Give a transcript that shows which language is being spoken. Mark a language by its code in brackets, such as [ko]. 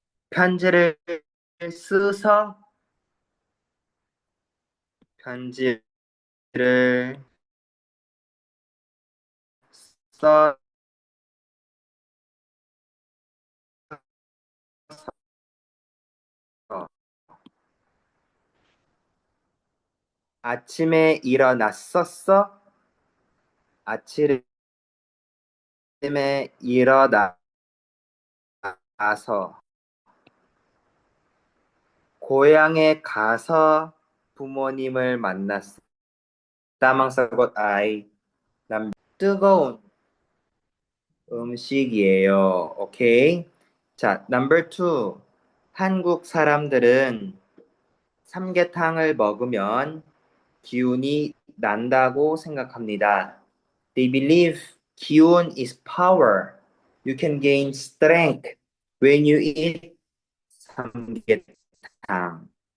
[ko] 편지를 써서 편지를 써 아침에 일어났었어? 아침에 일어나서 고향에 가서 부모님을 만났어. [tl] tamang sagot ay [ko] 뜨거운 음식이에요. 오케이. 자, [en] number 2. [ko] 한국 사람들은 삼계탕을 먹으면 기운이 난다고 생각합니다. [en] They believe 기운 is power. You can gain strength when you eat 삼계탕.